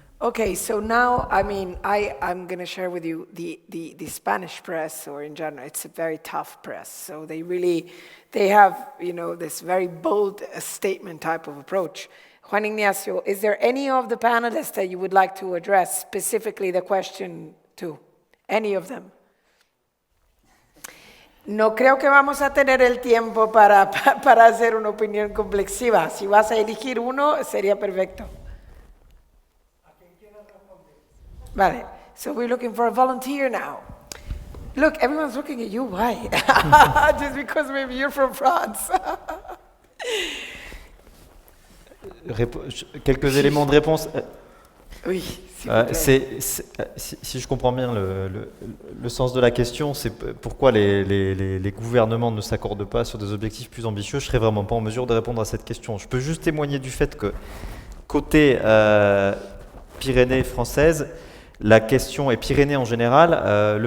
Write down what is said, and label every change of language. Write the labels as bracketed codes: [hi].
[en] Okay, so now, I mean, I'm going to share with you the Spanish press, or in general, it's a very tough press. So they have, this very bold statement type of approach. Juan Ignacio, is there any of the panelists that you would like to address specifically the question to? Any of them? [es] No creo que vamos a tener el tiempo para hacer una opinión complexiva. Si vas a elegir uno, sería perfecto. [en] Vale, so we're looking for a volunteer now. Look, everyone's looking at you, why? Just because maybe you're from France. [fr] Quelques éléments de réponse. Oui, s'il vous plaît. Si je comprends bien le sens de la question, c'est pourquoi les gouvernements ne s'accordent pas sur des objectifs plus ambitieux. Je ne serais vraiment pas en mesure de répondre à cette question. Je peux juste témoigner du fait que côté Pyrénées françaises, la question est Pyrénées en général.